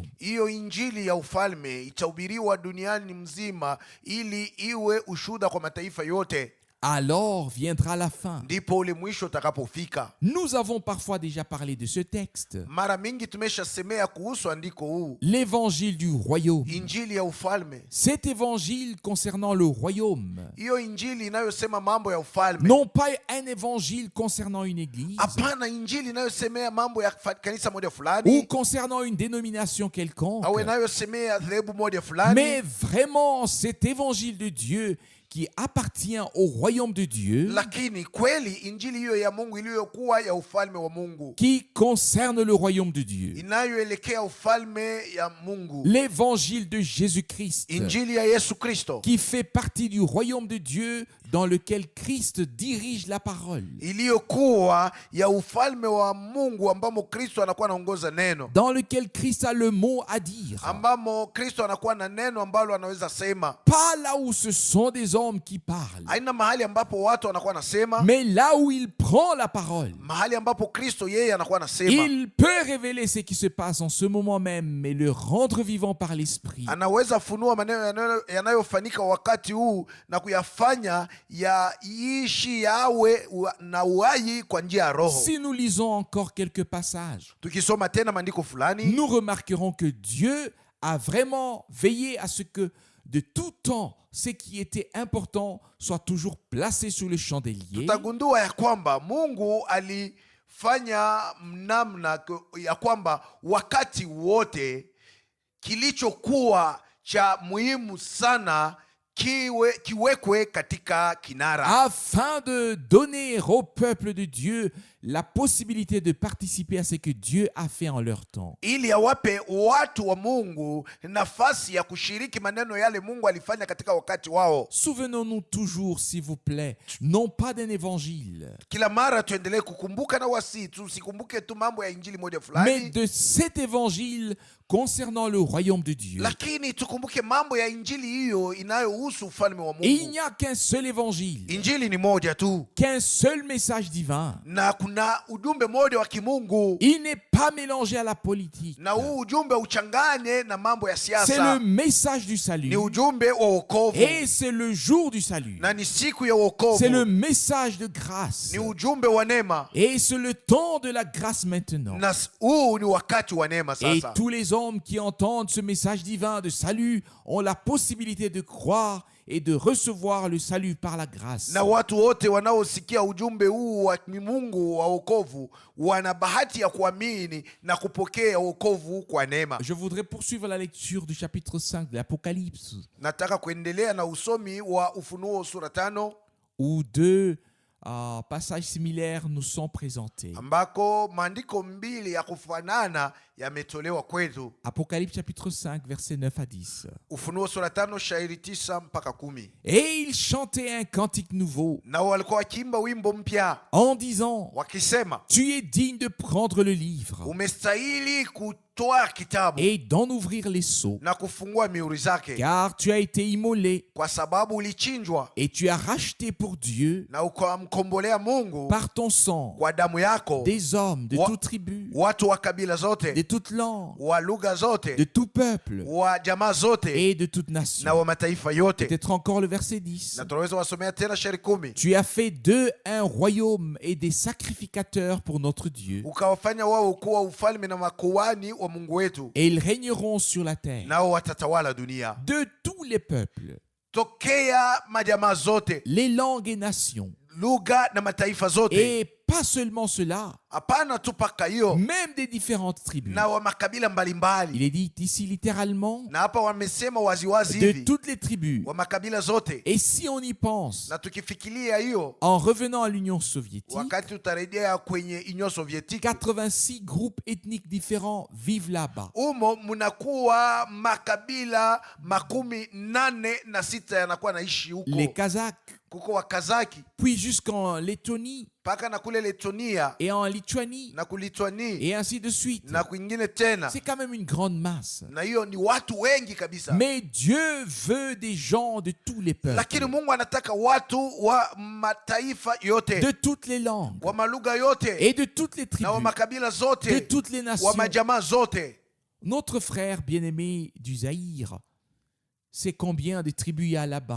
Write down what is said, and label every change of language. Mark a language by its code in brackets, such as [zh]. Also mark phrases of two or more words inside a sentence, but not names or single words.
[sw] Hiyo injili ya ufalme itahubiriwa duniani mzima ili iwe ushuhuda kwa mataifa yote. [fr] Alors viendra la fin. [sw] Ndipo ule mwisho utakapofika. [fr] Nous avons parfois déjà parlé de ce texte. [sw] Mara mingi tumeshasemea kuhusu andiko huu, [fr] L'évangile du royaume. [sw] injili ya ufalme. [fr] Cet évangile concernant le royaume. [sw] Hiyo injili inayosema mambo ya ufalme, [fr] Non pas un évangile concernant une église [sw] hapana injili inayosemea mambo ya kanisa moja [fr] ou [sw] fulani [fr] concernant une dénomination quelconque, [sw] au inayosemea dhehebu moja fulani, [fr] mais vraiment cet évangile de Dieu qui appartient au royaume de Dieu, [sw] lakini kweli injili hiyo ya Mungu iliyokuwa ya ufalme wa Mungu, [fr] qui concerne le royaume de Dieu. [sw] inayoelekea ufalme ya Mungu, [fr] L'évangile de Jésus-Christ, [sw] injili ya Yesu Kristo [fr] qui fait partie du royaume de Dieu dans lequel Christ dirige la parole, [sw] iliyokuwa ya ufalme wa Mungu ambamo Kristo anakuwa anaongoza neno, [fr] dans lequel Christ a le mot à dire. [sw] ambamo Kristo anakuwa na neno ambalo anaweza sema. [fr] Pas là où ce sont des hommes qui parlent, [sw] Haina mahali ambapo watu wanakuwa nasema, [fr] mais là où il prend la parole. [sw] mahali ambapo Kristo yeye anakuwa nasema. [fr] Il peut révéler ce qui se passe en ce moment même et le rendre vivant par l'Esprit. [sw] Anaweza funua maneno yanayofanyika wakati huu na kuyafanya yaishi yawe na uhai kwa njia ya Roho. [fr] Si nous lisons encore quelques passages, [sw] Tukisoma tena maandiko fulani, [fr] nous remarquerons que Dieu a vraiment veillé à ce que de tout temps, ce qui était important soit toujours placé sur le chandelier. [sw] tutagundua ya kwamba Mungu alifanya namna ya kwamba wakati wote kilichokuwa cha muhimu sana kiwekwe katika kinara, [fr] afin de donner au peuple de Dieu la possibilité de participer à ce que Dieu a fait en leur temps. [sw] ili awape watu wa Mungu nafasi ya kushiriki maneno yale Mungu alifanya katika wakati wao. [fr] Souvenons-nous toujours, s'il vous plaît, non pas d'un évangile, [sw] Kila mara tuendelee kukumbuka na tusikumbuke tu mambo ya injili moja [fr] mais [sw] fulani, [fr] de cet évangile concernant le royaume de Dieu. [sw] lakini tukumbuke mambo ya injili hiyo inayohusu ufalme wa [fr] Et il [sw] Mungu. [fr] n'y a qu'un seul évangile, [sw] Injili ni moja tu [fr] qu'un seul message divin. [sw] na kuna ujumbe moja wa kimungu, [fr] Il n'est pas mélangé à la politique. [sw] na huu ujumbe uchanganye na mambo ya [fr] C'est le [sw] siasa. [fr] message du salut. [sw] Ni ujumbe wa wokovu [fr] Et c'est le jour du salut. [sw] na ni siku ya [fr] C'est le [sw] wokovu, [fr] message de grâce. [sw] ni ujumbe wa neema, [fr] Et c'est le temps de la grâce maintenant. [sw] na huu ni wakati wa neema [fr] Et [sw] sasa. [fr] tous les hommes qui entendent ce message divin de salut ont la possibilité de croire et de recevoir le salut par la grâce. [sw] Na watu wote wanaosikia ujumbe huu wa Mungu wa wokovu wana bahati ya kuamini na kupokea wokovu kwa neema. [fr] Je voudrais poursuivre la lecture du chapitre 5 de l'Apocalypse, [sw] Nataka kuendelea na usomi wa Ufunuo sura 5 [fr] où deux passages similaires nous sont présentés. [sw] ambako maandiko mbili ya kufanana yametolewa kwetu. [fr] Apocalypse chapitre 5, versets 9 à 10. [sw] Ufunuo sura 5 shairi 9 mpaka 10. [fr] Et il chantait un cantique nouveau [sw] Na walikuwa wakiimba wimbo mpya [fr] en disant: [sw] wakisema, [fr] Tu es digne de prendre le livre [sw] umestahili kutoa kitabu [fr] et d'en ouvrir les sceaux, [sw] na kufungua mihuri zake, [fr] car tu as été immolé [sw] kwa sababu ulichinjwa [fr] et tu as racheté pour Dieu [sw] na ukamkombolea Mungu [fr] par ton sang [sw] kwa damu yako [fr] des hommes de [sw] Wa- [fr] toute tribu, [sw] watu wa kabila [fr] de [sw] zote, [fr] toute langue, [sw] wa lugha [fr] de [sw] zote, [fr] tout peuple [sw] wa jamaa zote [fr] et de toute [sw] na [fr] nation. [sw] wa mataifa yote. [fr] Peut-être encore le verset 10. [sw] Na tunaweza wasomea tena shairi 10. [fr] Tu as fait d'eux un royaume et des sacrificateurs pour notre Dieu, [sw] Ukawafanya wao kuwa ufalme na makuhani wa Mungu wetu, [fr] et ils régneront sur la terre. [sw] nao watatawala dunia. [fr] De tous les peuples, [sw] Tokea majamaa zote, [fr] les langues et nations, [sw] lugha na mataifa zote, [fr] et pas seulement cela, [sw] hapana tu paka hiyo, [fr] même des différentes tribus. [sw] na wa makabila [fr] Il [sw] mbalimbali. [fr] est dit ici littéralement [sw] Na hapa wamesema waziwazi [fr] de [sw] hivi, [fr] toutes les tribus. [sw] wa makabila zote. [fr] Et si on y pense, [sw] Na tukifikiria hiyo, [fr] en revenant à l'Union soviétique, [sw] wakati utarejea kwenye Union Soviétique, [fr] 86 groupes ethniques différents vivent là-bas. [sw] umo munakuwa makabila 86 yanakuwa naishi huko. [fr] Les Kazakhs, [sw] Kuko Wakazaki [fr] puis jusqu'en Lettonie [sw] mpaka na kule Letonia [fr] et en Lituanie, [sw] na kulitwani [fr] et ainsi de suite. [sw] na kwingine tena, [fr] C'est quand même une grande masse. [sw] na hiyo ni watu wengi kabisa. [fr] Mais Dieu veut des gens de tous les peuples, [sw] Lakini Mungu anataka watu wa mataifa yote, [fr] de toutes les langues [sw] wa malugha yote, [fr] et de toutes les [sw] na wa [fr] tribus, [sw] makabila [fr] de [sw] zote, [fr] toutes les [sw] wa [fr] nations. [sw] majamaa zote. [fr] Notre frère bien-aimé du Zaïre sait combien de tribus il y a là-bas,